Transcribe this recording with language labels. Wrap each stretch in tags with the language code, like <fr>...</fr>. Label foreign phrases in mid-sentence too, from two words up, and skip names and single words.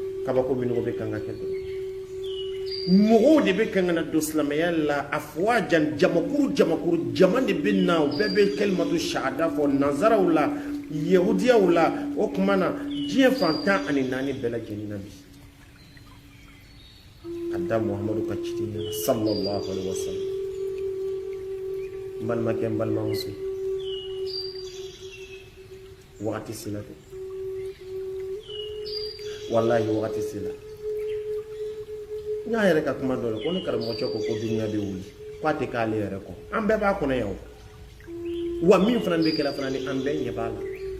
<bm>kabako minnu bɛ kan ka kɛ mɔgɔw de bɛ kan ka na don silamɛya la afwajan jamakuru jama de bɛ na u bɛɛ bɛ</bm> <ar>كلمة الشهادة</ar> <bm>fɔ nanzaraw la yahudiyaw la o kuma na diɲɛ fantan ani naani bɛɛ lajɛlen na bi ka da muhamadu ka ciden na</bm> <ar>صلى الله عليه وسلم</ar> <bm>n balimakɛ n balimamuso wagati sela de wallahi wagati sela n y'a yɛrɛ ka kuma dɔ la ko ni karamɔgɔcɛ ko duniya bɛ wuli k'a tɛ k'ale yɛrɛ kɔ an bɛɛ b'a kɔnɔ yan wa min fana bɛ kɛla fana ni an bɛɛ ɲɛ b'a la</bm>